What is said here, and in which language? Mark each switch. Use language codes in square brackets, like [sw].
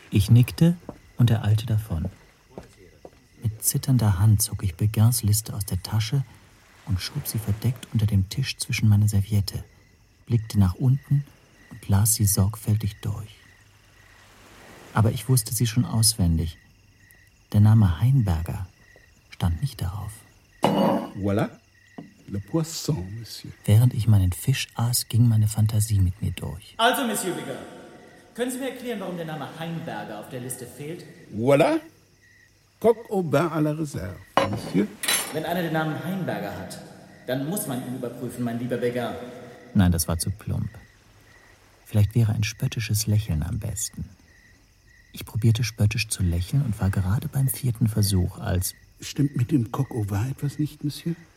[de] Ich nickte und ereilte davon. Mit zitternder Hand zog ich Begins Liste aus der Tasche und schob sie verdeckt unter dem Tisch zwischen meine Serviette, blickte nach unten und las sie sorgfältig durch. Aber ich wusste sie schon auswendig. Der Name Heinberger stand nicht darauf. [fr] Voilà, le poisson, Monsieur. [de] Während ich meinen Fisch aß, ging meine Fantasie mit mir durch. Also, Monsieur Bigger, können Sie mir erklären, warum der Name Heinberger auf der Liste fehlt? [fr] Voilà, coq au bain à la réserve, Monsieur. [de] Wenn einer den Namen Heinberger hat, dann muss man ihn überprüfen, mein lieber Bigger. Nein, das war zu plump. Vielleicht wäre ein spöttisches Lächeln am besten. Ich probierte spöttisch zu lächeln und war gerade beim vierten Versuch, als... Stimmt mit dem Coq au vin etwas nicht, Monsieur?